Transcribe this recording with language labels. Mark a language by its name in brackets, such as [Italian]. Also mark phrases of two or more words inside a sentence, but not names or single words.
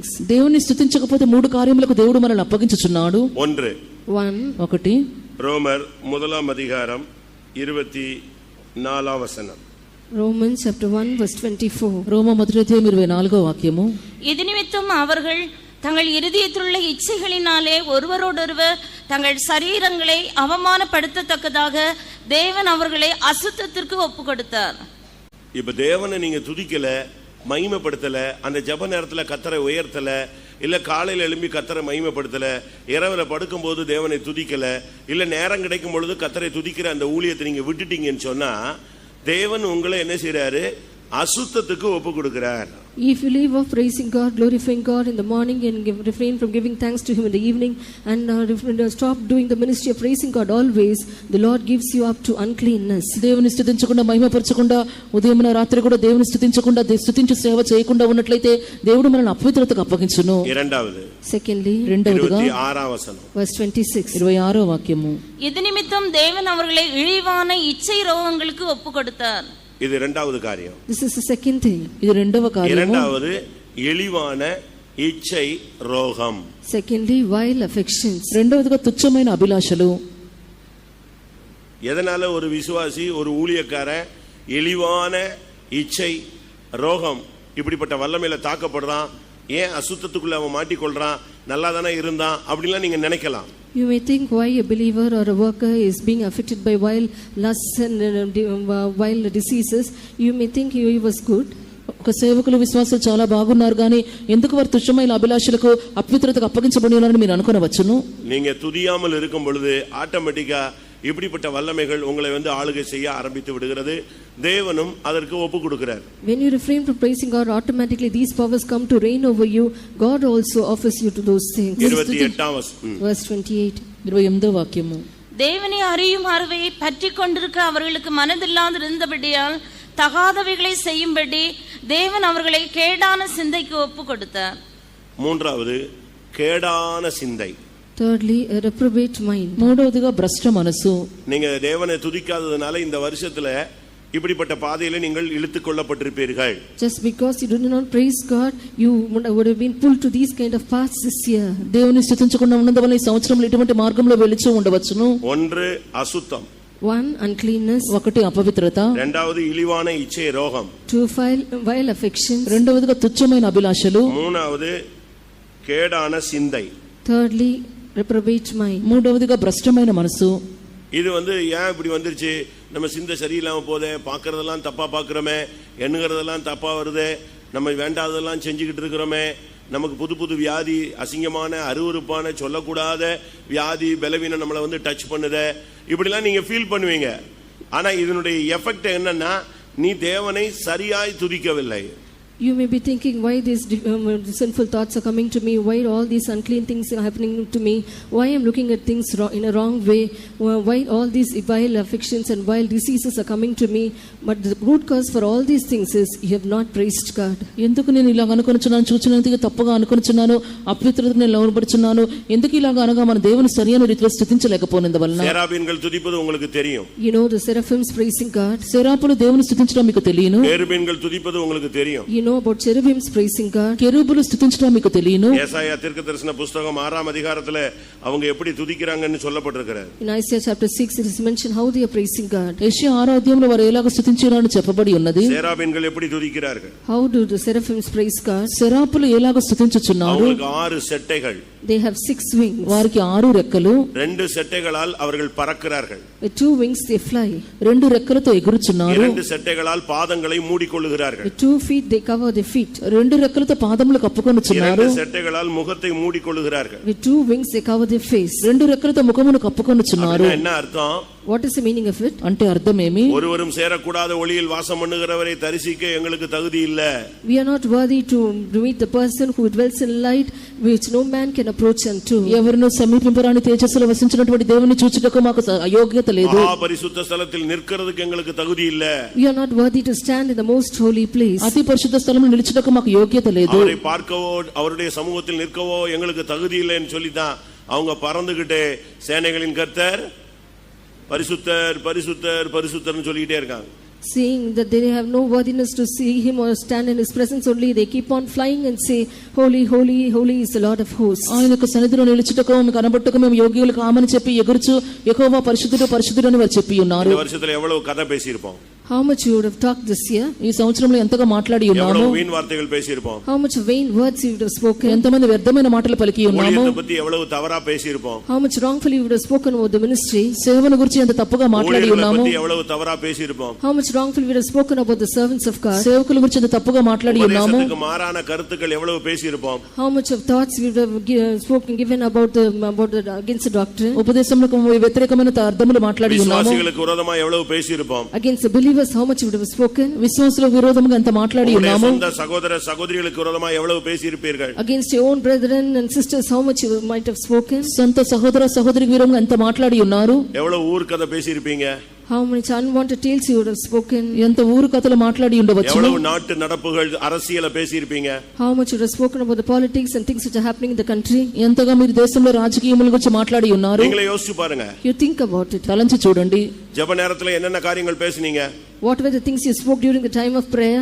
[Telugu] దేవుని స్తుతించకపోతే 3 కార్యములకు దేవుడు మనల్ని అప్పగించుచున్నాడు. 1. [Tamil] ரோமர் 1 அதிகாரம் 24 வசனம். [English] Romans chapter 1 verse 24. [Telugu] రోమా 1వ అధ్యాయం 24వ వాక్యము, [Tamil] இது நிமித்தம் அவர்கள் தங்கள் இருதயத்திலுள்ள இச்சைகளினாலே ஒருவரோடொருவர் தங்கள் சரீரங்களை அவமானப்படுத்தத்தக்கதாக தேவன் அவர்களை அசுத்தத்திற்கு ஒப்பு கொடுத்தார். இப்ப தேவனை நீங்க துதிக்கல, மகிமைப்படுத்தல, அந்த ஜெப நேரத்துல கர்த்தரை உயர்த்தல, இல்ல காலையில எழும்பி கர்த்தரை மகிமைப்படுத்தல, இரவுல படுக்கும்போது தேவனை துதிக்கல, இல்ல நேரம் கிடைக்கும் பொழுது கர்த்தரை துதிக்கிற அந்த ஊழியத்தை நீங்க விட்டுட்டீங்கன்னு சொன்னா தேவன் உங்களை என்ன செய்றாரு? அசுத்தத்துக்கு ஒப்பு கொடுக்கிறார். [English] If you leave off praising God, glorifying God in the morning and refrain from giving thanks to Him in the evening and stop doing the ministry of praising God always, the Lord gives you up to uncleanness. [Telugu] దేవుని స్తుతించకుండా మహిమపరచకుండా ఉదయమున రాత్రి కూడా దేవుని స్తుతించకుండా స్తుతించు సేవ చేయకుండా ఉన్నట్లయితే దేవుడు మనల్ని అపవిత్రతకు అప్పగించును. [Tamil] இரண்டாவது [English] Secondly, [Telugu] రెండవదిగా 26వ వచనం. [English] verse 26. [Telugu] 26వ వాక్యము. [Tamil] இது நிமித்தம் தேவன் அவர்களை இழிவான இச்சை ரோகங்களுக்கு ஒப்பு கொடுத்தார். இது இரண்டாவது காரியம். [English] This is the second thing. [Telugu] ఇది రెండవ కార్యము. [Tamil] இரண்டாவது இழிவான இச்சை ரோகம். [English] Secondly, vile affections. [Telugu] రెండవదిగా తుచ్చమైన అభిలాషలు. [Tamil] எதனால ஒரு விசுவாசி, ஒரு ஊழியக்காரன் இழிவான இச்சை ரோகம் இப்படிப்பட்ட வல்லமையில தாக்கப்படுறான்? ஏன் அசுத்தத்துக்குள்ள அவன் மாட்டிக்கொள்றான்? நல்லா தானே இருந்தான் அப்படிலாம் நீங்க நினைக்கலாம். [English] You may think why a believer or a worker is being affected by vile lusts and vile diseases. You may think he was good. [Telugu] ఒక సేవకులు విశ్వాసులు చాలా బాగున్నారు కానీ ఎందుకు వారు తుచ్చమైన అభిలాషలకు అపవిత్రతకు అప్పగించబడి ఉన్నారని మీరు అనుకోనవచ్చును. [Tamil] நீங்க துதியாமல் இருக்கும் பொழுது ஆட்டோமேட்டிக்கா இப்படிப்பட்ட வல்லமைகள் உங்களை ஆளுகை செய்ய ஆரம்பித்து விடுகிறது. தேவனும் அதற்கு ஒப்பு கொடுக்கிறார். [English] When you refrain from praising God, automatically these powers come to reign over you. God also offers you to those things. [Telugu] 28వ [English] Verse 28. [Telugu] 28వ వాక్యము. [Tamil] தேவனை அறியும் அறிவையை பற்றி கொண்டிருக்க அவர்களுக்கு மனதில்லாது இருந்தபடியால் தகாதவைகளை செய்யும்படி தேவன் அவர்களை கேடான சிந்தைக்கு ஒப்பு கொடுத்தார். மூன்றாவது கேடான சிந்தை. [English] Thirdly, a reprobate mind. [Telugu] మూడవదిగా భ్రష్ట మనసు. [Tamil] நீங்க தேவனை துதிக்காததனால இந்த வருஷத்துல இப்படிப்பட்ட பாதையில நீங்கள் இழுத்துக் கொள்ளப்பட்டிருப்பீர்கள். [English] Just because you did not praise God, you would have been pulled to these kind of paths this year. [Telugu] దేవుని స్తుతించకుండా ఉన్నందువల్ల ఈ సంవత్సరంలో ఇటువంటి మార్గంలో వెళుచూ ఉండవచ్చును. [Tamil] ஒன்று அசுத்தம். [English] One, uncleanness. [Telugu] ఒకటి అపవిత్రత. [Tamil] இரண்டாவது இழிவான இச்சை ரோகம். [English] Two, vile affections. [Telugu] రెండవదిగా తుచ్చమైన అభిలాషలు. [Tamil] மூணாவது கேடான சிந்தை. [English] Thirdly, reprobate mind. [Telugu] మూడవదిగా భ్రష్టమైన మనసు. [Tamil] இது ஏன் இப்படி வந்துருச்சு? நம்ம சிந்தை சரியில்லாம போதே, பார்க்கறதெல்லாம் தப்பா பார்க்கிறோமே, எண்ணுகிறதெல்லாம் தப்பா வருதே, நம்ம வேண்டாததெல்லாம் செஞ்சுக்கிட்டு இருக்கிறோமே, நமக்கு புது புது வியாதி, அசிங்கமான அருவருப்பான சொல்லக்கூடாத வியாதி பலவீனம் நம்மளை டச் பண்ணுதே, இப்படிலாம் நீங்க ஃபீல் பண்ணுவீங்க. ஆனா இதனுடைய எஃபெக்ட் என்னன்னா, நீ தேவனை சரியாய் துதிக்கவில்லை. [English] You may be thinking, why these sinful thoughts are coming to me, why all these unclean things are happening to me, why I'm looking at things in a wrong way, why all these vile affections and vile diseases are coming to me. But the root cause for all these things is you have not praised God. [Telugu] ఎందుకు నేను ఇలాగ అనుకొనుచున్నాను, చూచినందుకు తప్పుగా అనుకొనుచున్నాను, అపవిత్రతకు నేను లోబడుచున్నాను, ఎందుకు ఇలాగ అనగా మన దేవుని సరైన రీతిలో స్తుతించలేకపోయినందువలన. [Tamil] సెరాబీన్கள் துதிப்பது உங்களுக்கு தெரியும். [English] You know the seraphims praising God. [Telugu] సెరాపులు దేవుని స్తుతించడం మీకు తెలియను. [Tamil] కేరుబీన్கள் துதிப்பது உங்களுக்கு தெரியும். [English] You know about cherubims praising God. [Telugu] కెరూబులు స్తుతించడం మీకు తెలియను. [Tamil] ஏசாயா தீர்க்கதரிசன புத்தகம் 6ஆம் அதிகாரத்துல அவங்க எப்படி துதிக்கறாங்கன்னு சொல்லப்பட்டிருக்கிறது. [English] In Isaiah chapter 6 it is mentioned how they are praising God. [Telugu] యెషయా 6వ అధ్యాయంలో వారు ఎలాగ స్తుతించారని చెప్పబడి ఉన్నది. [Tamil] సెరాబీన్கள் எப்படி துதிக்கிறார்கள்? [English] How do the seraphims praise God? [Telugu] సెరాపులు ఎలాగ స్తుతించుచున్నారు? [Tamil] அவங்களுக்கு 6 செட்டைகள். [English] They have 6 wings. [Telugu] వారికి 6 రెక్కలు. [Tamil] 2 செட்டைகளால் அவர்கள் பறக்கிறார்கள். [English] With 2 wings they fly. [Telugu] 2 రెక్కలతో ఎగురుచున్నారు. [Tamil] 2 செட்டைகளால் பாதங்களை மூடிக்கொள்ளுகிறார்கள். [English] With 2 feet they cover their feet. [Telugu] 2 రెక్కలతో పాదములు కప్పుకొనుచున్నారు. [Tamil] 2 செட்டைகளால் முகத்தை மூடிக்கொள்ளுகிறார்கள். [English] With 2 wings they cover their face. [Telugu] 2 రెక్కలతో ముఖమును కప్పుకొనుచున్నారు. [Tamil] என்ன அர்த்தம்? [English] What is the meaning of it? [Telugu] అంటే అర్థమేమి? [Tamil] ஒருவரும் சேரக்கூடாத ஒளியில் வாசம் பண்ணுகிறவரை தரிசிக்க எங்களுக்கு தகுதி இல்ல. [English] We are not worthy to meet the person who dwells in light which no man can approach unto. [Telugu] ఎవరును సమీపింపరాని తేజస్సులో వసించినటువంటి దేవుని చూచుటకు మాకు అయోగ్యత లేదు. [Tamil] மகா பரிசுத்த ஸ்தலத்தில் நிற்கிறதுக்கு எங்களுக்கு தகுதி இல்ல. [English] We are not worthy to stand in the most holy place. [Telugu] అతి పరిశుద్ధ స్థలంలో నిలుచుటకు మాకు యోగ్యత లేదు. [Tamil] அவரை பார்க்கவோ அவருடைய சமூகத்தில் நிற்கவோ எங்களுக்கு தகுதி இல்லைன்னு சொல்லிதான் அவங்க பறந்துகிட்டே சேனைகளின் கர்த்தர் பரிசுத்தர் பரிசுத்தர் பரிசுத்தர்னு சொல்லிட்டே இருக்காங்க. [English] Seeing that they have no worthiness to see him or stand in his presence only, they keep on flying and say, holy, holy, holy is the Lord of hosts. [Telugu] ఆయన యొక్క సన్నిధిలో నిలుచుటకు మేము కనబట్టుకు మేము యోగ్యులు కామని చెప్పి ఎగురుచు యెహోవా పరిశుద్ధుడు పరిశుద్ధుడు అని వారు చెప్పి ఉన్నారు. [Tamil] ఈ వర్షத்துல எவ்வளவு கதை பேசியிருப்போம். [English] How much you would have talked this year? [Telugu] ఈ సంవత్సరంలో ఎంతగా మాట్లాడి ఉన్నాము? [Tamil] எவ்வளவு வீண் வார்த்தைகள் பேசியிருப்போம்? [English] How much vain words you would have spoken? [Telugu] ఎంతమంది వ్యర్థమైన మాటలు పలికి ఉన్నాము? [Tamil] ஊழியத்தை பத்தி எவ்வளவு தவறா பேசியிருப்போம்? [English] How much wrongfully you would have spoken about the ministry? [Telugu] సేవను గురించి ఎంత తప్పుగా మాట్లాడి [Tamil] ஊழியர்களை [Telugu] ఉన్నాము? [Tamil] பத்தி எவ்வளவு தவறா பேசியிருப்போம்? [English] How much wrongfully you would have spoken about the servants of God? [Telugu] సేవకుల గురించి ఎంత తప్పుగా మాట్లాడి ఉన్నాము? [Tamil] உபதேசத்துக்கு மாறான கருத்துக்கள் எவ்வளவு பேசியிருப்போம்? [English] How much of thoughts we would have given about the against the doctrine? [Telugu] ఉపదేశంలో వ్యతిరేకమైన అర్థములు మాట్లాడి ఉన్నాము. [Tamil] விசுவாசிகளுக்கு விரோதமா எவ்வளவு பேசியிருப்போம்? [English] Against the believers, how much you would have spoken? [Telugu] విశ్వాసులకు విరోధంగా ఎంత మాట్లాడి ఉన్నాము? [Tamil] சொந்த சகோதர சகோதரிகளுக்கு விரோதமா எவ்வளவு பேசியிருப்பீர்கள்? [English] Against your own brethren and sisters, how much you might have spoken? [Telugu] సొంత సహోదర సహోదరికి విరోధంగా ఎంత మాట్లాడి ఉన్నారు? [Tamil] எவ்வளவு ஊர்க்கதை பேசியிருப்பீங்க? [English] How much unwanted tales you would have spoken? [Telugu] ఎంత ఊరు కథలు మాట్లాడి ఉండవచ్చు? [Tamil] எவ்வளவு நாட்டு நடப்புகள் அரசியலை பேசியிருப்பீங்க? [English] How much you would have spoken about the politics and things which are happening in the country? [Telugu] ఎంతగా మీరు దేశంలో రాజకీయముల గురించి మాట్లాడి ఉన్నారు? [Tamil] நீங்களே யோசிச்சு பாருங்க. [English] You think about it. [Telugu] తలంచి చూడండి. [Tamil] ஜெப நேரத்துல என்னென்ன காரியங்கள் பேசுனீங்க? [English] What were the things you spoke during the time of prayer?